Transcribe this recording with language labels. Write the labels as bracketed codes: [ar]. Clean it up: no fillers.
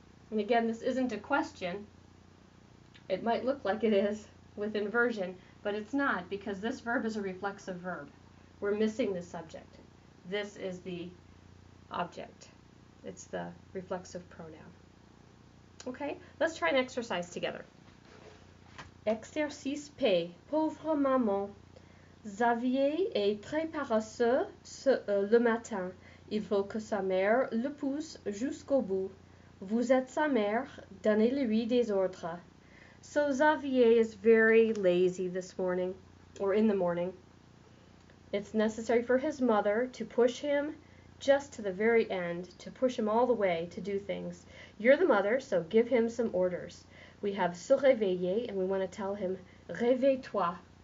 [en] And again, this isn't a question. It might look like it is with inversion, but it's not because this verb is a reflexive verb. We're missing the subject. This is the object. It's the reflexive pronoun. Okay, let's try an exercise together. [fr] Exercice P. Pauvre maman. Xavier est très paresseux le matin. Il faut que sa mère le pousse jusqu'au bout. Vous êtes sa mère, donnez-lui des ordres. [en] So Xavier is very lazy this morning, or in the morning. It's necessary for his mother to push him just to the very end, to push him all the way to do things. You're the mother, so give him some orders. We have [fr] se réveiller, [en] and we want to tell him, [fr] réveille-toi.